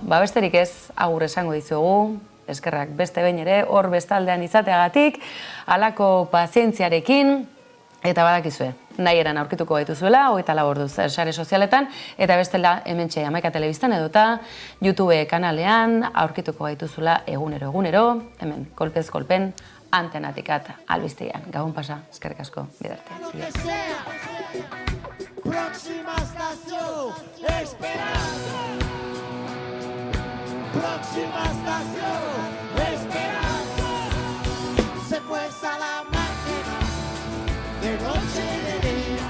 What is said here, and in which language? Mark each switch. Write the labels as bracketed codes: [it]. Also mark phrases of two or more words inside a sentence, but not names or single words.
[eu] Besterik ez, agur esango dizuegu, eskerrak beste behin ere, hor bestaldean izateagatik, halako pazientziarekin, eta badakizue, nahi eran aurkituko gaituzuela, 24 orduz sare sozialetan, eta bestela hementxe Hamaika Telebistan edota YouTube kanalean aurkituko gaituzula egunero, hemen kolpez kolpen antenatikat albistean. Gabon pasa, eskerrik asko, bidarte. [es] Próxima estación, Esperanza. Próxima estación, Esperanza. Se fuerza la máquina de noche y de día.